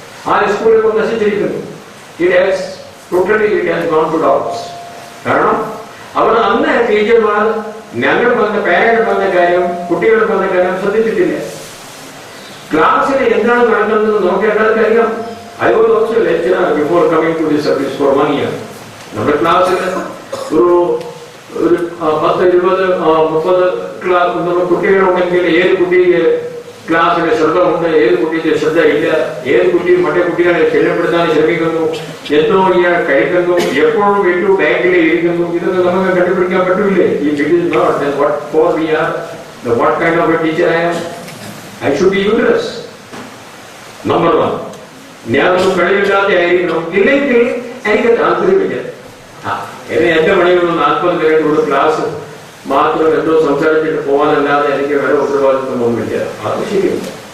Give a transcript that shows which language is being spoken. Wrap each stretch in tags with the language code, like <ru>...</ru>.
<ml>ആ സ്കൂളിൽ ഇപ്പോൾ നശിച്ചിരിക്കുന്നു.</ml> <en>It has gone to dogs.</en> <ml>കാരണം അവർ അന്ന് ടീച്ചർമാർ ഞങ്ങൾ പറഞ്ഞ പാരന്റ് പറഞ്ഞ കാര്യം, കുട്ടികൾ പറഞ്ഞ കാര്യം ശ്രദ്ധിച്ചിട്ടില്ല. ക്ലാസ്സിൽ എന്താണ് നടക്കുന്നത് നോക്കിയാൽ അറിയാം.</ml> <en>I was also a lecturer before coming to this service for 1 year.</en> <ml>നമ്മുടെ ക്ലാസ്സിൽ ഒരു 10, 20, 30 കുട്ടികളുണ്ടെങ്കിൽ ഏത് കുട്ടിയെ ക്ലാസ്സിലെ ശ്രദ്ധ ഉണ്ട്, ഏത് കുട്ടിയുടെ ശ്രദ്ധ ഇല്ല, ഏത് കുട്ടിയും മറ്റേ കുട്ടികളെ ശല്യപ്പെടുത്താൻ ശ്രമിക്കുന്നു, എന്തോ ഇയാൾ കഴിക്കുന്നു, എപ്പോഴും വീട്ടു ബാങ്കിൽ ഇരിക്കുന്നു, ഇതൊക്കെ നമുക്ക് കണ്ടുപിടിക്കാൻ പറ്റൂലേ?</ml> <en>ഈ it is not then what for we are, what kind of a teacher I am? I should be useless. Number one,</en> <ml>ഞാനൊന്നും കഴിവില്ലാതെ ആയിരിക്കണം, ഇല്ലെങ്കിൽ എനിക്ക് താല്പര്യമില്ല. എന്റെ പണിയൊന്നും 40 മിനിറ്റ് ക്ലാസ് മാത്രം എന്തോ സംസാരിച്ചിട്ട് പോകാനല്ലാതെ എനിക്ക് വേറെ ഉത്തരവാദിത്വമൊന്നുമില്ല. അത് ശരിയല്ല.</ml>